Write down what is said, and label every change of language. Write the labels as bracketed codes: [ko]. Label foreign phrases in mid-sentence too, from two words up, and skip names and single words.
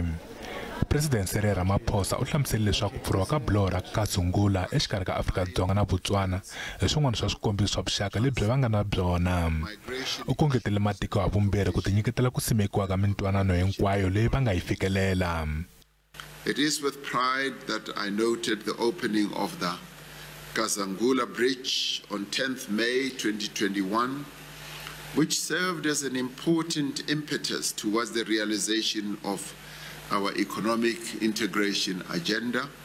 [ts] President Cyril Ramaphosa u hlamusele leswaku pfuriwa ka buloho ra Kazungula exikarhi ka Afrika Dzonga na Botswana hi swin'wana swa swikombiso swa vuxaka lebyi va nga na byona. U kongetele matiko havambirhi ku tinyiketela ku simekiwa ka mintwanano hinkwayo leyi va nga yi fikelela. [en] It is with pride that I noted the opening of the Kazungula Bridge on 10th May 2021, which served as an important impetus towards the realization of our economic integration agenda.